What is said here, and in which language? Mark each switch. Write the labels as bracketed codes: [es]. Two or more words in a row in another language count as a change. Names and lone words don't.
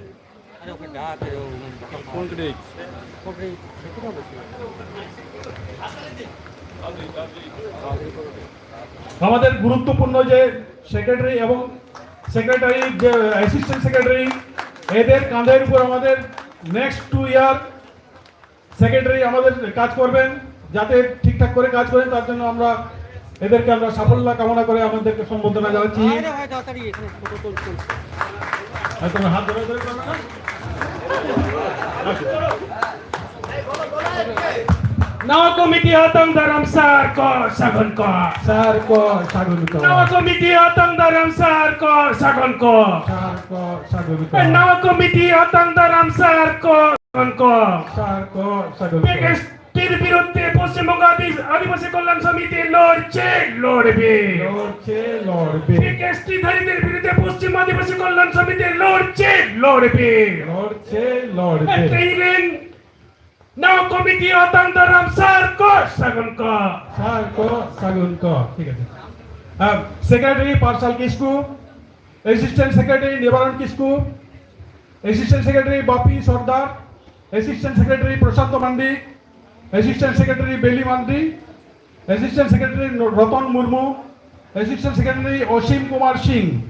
[bn] আমাদের গুরুত্বপূর্ণ যে সেক্রেটারি এবং সেক্রেটারি, যে [en] assistant secretary, [bn] এদের কাঁধের উপর আমাদের [en] next 2 year [bn] সেক্রেটারি আমাদের কাজ করবেন, যাতে ঠিকঠাক করে কাজ করেন। তার জন্য আমরা এদেরকে আমরা সাফল্য কামনা করে আমাদেরকে সম্বোধনা জানাচ্ছি। তোমার হাত ধরে ধরে করবে না? [sat] Nawa komiti hatang daram sar ko sagon ko. স্যার কো সাগুন কো, Nawa komiti hatang daram sar ko sagon ko. স্যার কো সাগুন কো, Nawa komiti hatang daram sar ko sagon ko. স্যার কো সাগুন কো। [bn] PKSটির বিরুদ্ধে পশ্চিমবঙ্গ আদিবাসী কল্যাণ সমিতি লড়ছে, লড়বে। লড়ছে, লড়বে, PKSটি ধারীদের বিরুদ্ধে পশ্চিম আদিবাসী কল্যাণ সমিতি লড়ছে, লড়বে। লড়ছে, লড়বে। [sat] Training Nawa komiti hatang daram sar ko sagon ko. স্যার কো সাগুন কো, [bn] ঠিক আছে। সেক্রেটারি পার্সাল কিসকু, [en] assistant secretary [bn] নিবারণ কিসকু, [en] assistant secretary [bn] বাপি সর্দার, [en] assistant secretary [bn] প্রশান্ত মান্ডি, [en] assistant secretary [bn] বেলি মান্ডি, [en] assistant secretary [bn] রতন মুর্মু, [en] assistant secretary [bn] অসীম কুমার সিং।